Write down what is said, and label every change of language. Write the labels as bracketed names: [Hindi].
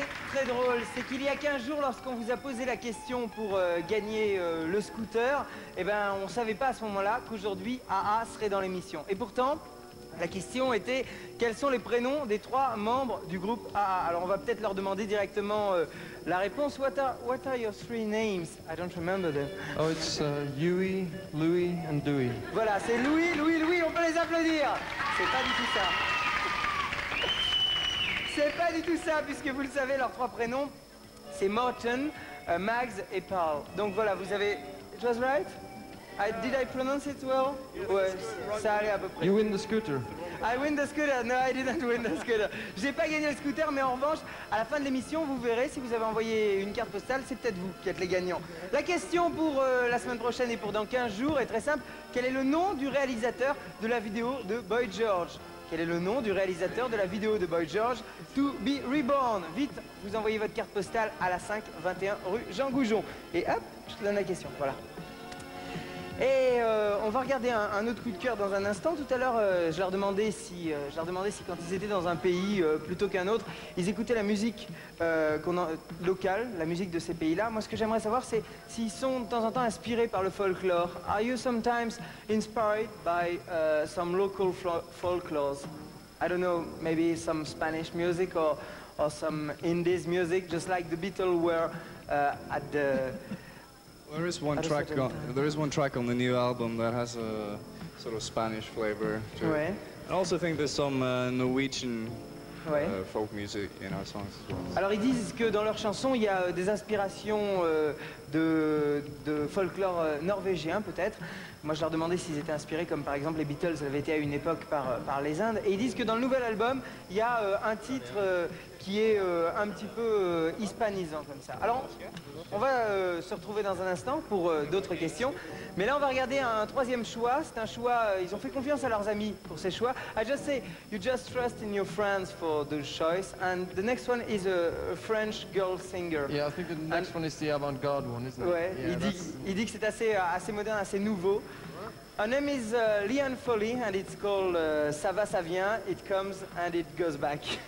[French] Très drôle, c'est qu'il y a 15 jours, lorsqu'on vous a posé la question pour gagner le scooter, eh ben, on ne savait pas à ce moment-là qu'aujourd'hui AA serait dans l'émission. Et pourtant, la question était quels sont les prénoms des 3 membres du groupe AA. Alors on va peut-être leur demander directement la réponse. [English] What are your 3 names? I don't remember them. Oh, it's Huey, Louis and Dewey. [French] Voilà, c'est Louis, on peut les applaudir. C'est pas du tout ça. C'est pas du tout ça, puisque vous le savez, leurs 3 prénoms, c'est Morten, Max et Paul. Donc voilà, vous avez... [English] It was right? Did I pronounce it well? [French] Ouais, ça allait à peu près. [English] You win the scooter. I win the scooter. No, I didn't win the scooter. [French] J'ai pas gagné le scooter, mais en revanche, à la fin de l'émission, vous verrez, si vous avez envoyé une carte postale, c'est peut-être vous qui êtes les gagnants. La question pour la semaine prochaine et pour dans 15 jours est très simple. Quel est le nom du réalisateur de la vidéo de Boy George? Quel est le nom du réalisateur de la vidéo de Boy George, To Be Reborn? Vite, vous envoyez votre carte postale à la 521 rue Jean Goujon. Et hop, je te donne la question, voilà. Et on va regarder un autre coup de cœur dans un instant. Tout à l'heure, je leur demandais si quand ils étaient dans un pays plutôt qu'un autre, ils écoutaient la musique locale, la musique de ces pays-là. Moi, ce que j'aimerais savoir, c'est s'ils sont de temps en temps inspirés par le folklore. [English] Are you sometimes inspired by some local folklores? I don't know, maybe some Spanish music or some Indies music, just like the Beatles were at the... There is one track on the new album that has a sort of Spanish flavor to it. Ouais. I also think there's some Norwegian Ouais. folk music in our songs as well. [French] Alors ils disent que dans leurs chansons, il y a des inspirations de folklore norvégien peut-être. Moi je leur demandais s'ils étaient inspirés comme par exemple les Beatles avaient été à une époque par les Indes. Et ils disent que dans le nouvel album, il y a un titre qui est un petit peu hispanisant comme ça. Alors, on va se retrouver dans un instant pour d'autres questions. Mais là, on va regarder un troisième choix. C'est un choix, ils ont fait confiance à leurs amis pour ces choix. [English] I just say, you just trust in your friends for the choice. And the next one is a French girl singer. Yeah, I think the next one is the avant-garde one, isn't it? Ouais, Yeah, [French] il dit que c'est assez moderne, assez nouveau. [English] Her name is Liane Foley, and it's called Ça va, ça vient, it comes and it goes back.